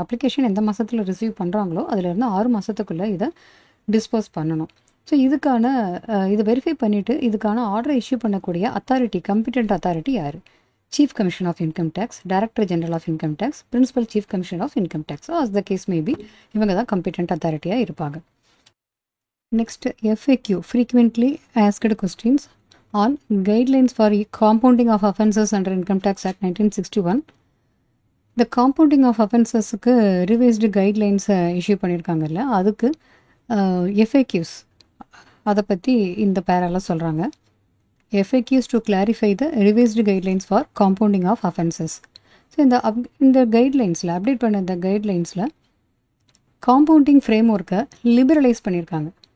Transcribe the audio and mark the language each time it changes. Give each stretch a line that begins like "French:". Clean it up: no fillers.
Tamil: Application எந்த மாதத்தில் receive பண்ணுறாங்களோ அதிலிருந்து 6 மாதத்துக்குள்ளே இதை டிஸ்போஸ் பண்ணணும். ஸோ இதுக்கான இதை வெரிஃபை பண்ணிவிட்டு இதுக்கான ஆர்டரை இஷ்யூ பண்ணக்கூடிய அத்தாரிட்டி, கம்பிட்டன்ட் அத்தாரிட்டி யார்? Chief commissioner of income tax, director general of income tax, principal chief commissioner of income tax, as the case maybe இவங்க தான் கம்பிட்டன்ட் அத்தாரிட்டியாக இருப்பாங்க.
English: Next, FAQ, frequently asked questions on guidelines for compounding of offences under Income Tax Act 1961.
Tamil: இந்த compounding of அஃபென்சஸுக்கு revised கைட்லைன்ஸை issue பண்ணியிருக்காங்கல்ல, அதுக்கு FAQs அதை பற்றி இந்த பேரால சொல்கிறாங்க.
English: FAQs to clarify the revised guidelines for compounding of offences.
Tamil: So இந்த கைட்லைன்ஸில் update பண்ண இந்த கைட்லைன்ஸில் காம்பவுண்டிங் ஃப்ரேம் ஒர்க்கை லிபரலைஸ் பண்ணியிருக்காங்க.